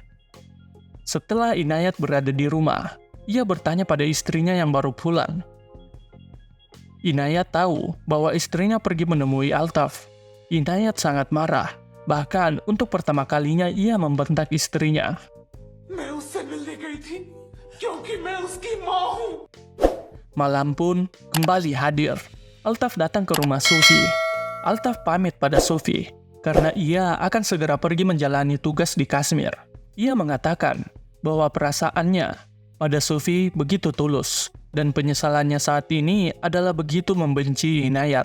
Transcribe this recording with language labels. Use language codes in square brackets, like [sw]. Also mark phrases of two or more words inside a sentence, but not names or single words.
[id] Setelah Inayat berada di rumah, ia bertanya pada istrinya yang baru pulang. Inayat tahu bahwa istrinya pergi menemui Altaf. Inayat sangat marah, bahkan untuk pertama kalinya ia membentak istrinya. [hi] मैं उससे मिलने गई थी क्योंकि मैं उसकी माँ हूँ। [id] Malam pun kembali hadir. Altaf datang ke rumah Sufi. Altaf pamit pada Sufi karena ia akan segera pergi menjalani tugas di Kashmir. Ia mengatakan bahwa perasaannya pada Sufi begitu tulus dan penyesalannya saat ini adalah begitu membenci Inayat.